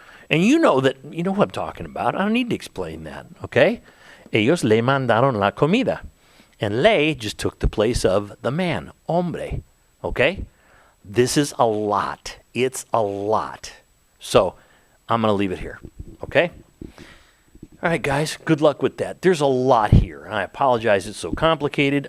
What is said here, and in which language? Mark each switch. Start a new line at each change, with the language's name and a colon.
English: And you know who I'm talking about. I don't need to explain that, okay?
Spanish: Ellos le mandaron la comida.
English: And le just took the place of the man, hombre, okay? This is a lot. It's a lot. So I'm going to leave it here, okay? All right, guys, good luck with that. There's a lot here, and I apologize it's so complicated.